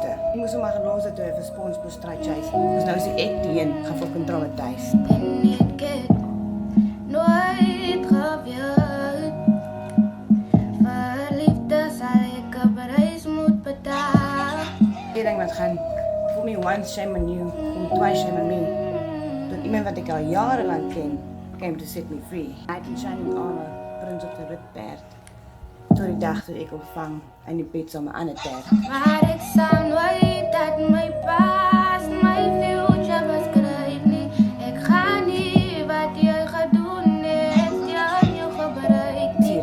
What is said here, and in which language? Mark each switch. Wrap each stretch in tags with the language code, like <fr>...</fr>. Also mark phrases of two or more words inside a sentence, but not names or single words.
<af>Ek moes hom maar gelos het toe hy vir spons moes</af> <en>try chase.</en> <af>Dus nou is ek teen, gaan</af> <en>fucking traumatise.</en> <af>En ek het nooit geweet vir liefde sal ek 'n prys moet betaal. Ek dink wat gaan,</af> <en>for me once shame on you, and twice shame on me.</en> <af>Tot iemand wat ek al jarenlang ken,</af> <en>came to set me free. Knight in shining armor,</en> <af>prins op die wit perd. Tot die dag toe ek opvang en die bed saam met 'n ander perd. Maar ek sal nooit dat</af> <en>my past, my future</en> <af>beskryf nie. Ek gaan nie wat jy gedoen het, jy jou gebruik nie.</af>